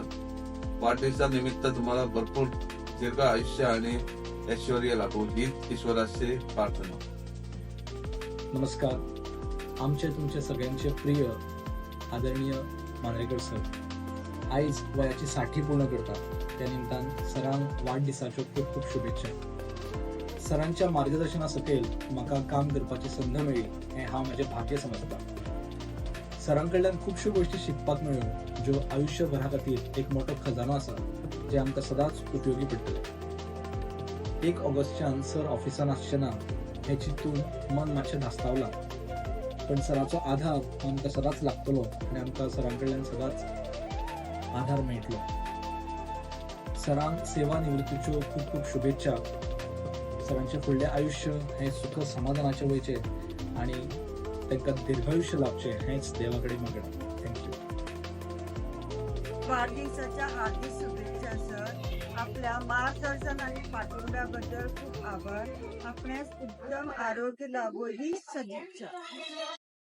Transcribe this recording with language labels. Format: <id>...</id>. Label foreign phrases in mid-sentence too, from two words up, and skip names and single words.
<mr>वाढदिवसानिमित्त तुम्हाला भरपूर दीर्घ आयुष्य आणि ऐश्वर्य लाभो हीच ईश्वराची प्रार्थना.</mr> <kok>नमस्कार. आमचे तुमचे सगळ्यांचे प्रिय आदरणीय मांद्रेकर सर आईज वयाची 60 पूर्ण करतात. त्या निमतान सरांक वाढदिसाच्यो खूप खूप शुभेच्छा. सरांच्या मार्गदर्शना सकयल म्हाका काम करपाची संद मेळ्ळी हें हांव म्हजें भाग्य समजता. सरां कडल्यान खुबश्यो गोश्टी शिकपाक मेळ्ळ्यो ज्यो आयुश्यभरा खातीर एक मोठो खजानो आसा जे आमकां सदांच उपयोगी पडटले. 1 ऑगस्टच्यान सर ऑफिसान आसचेना हें चिंतून मन मातशें धास्तावलां, पण सराचो आधार आमकां सदांच लागतलो आनी आमकां सरां कडल्यान सदांच आधार मेळटलो. सरांक सेवा निवृत्तीच्यो खूप खूप शुभेच्छा. सरांचें फुडलें आयुष्य हें सुख समाधानाचें वयचें आनी तांकां दीर्घायुष्य लाभचें हेंच देवा कडेन मागणा. थँक्यू.</kok> <mr>वाढदिवसाच्या हार्दिक शुभेच्छा सर. आपल्या मार्गदर्शन आणि पाठिंब्याबद्दल खूप आभार. आपणास उत्तम आरोग्य लाभो ही सदिच्छा.</mr>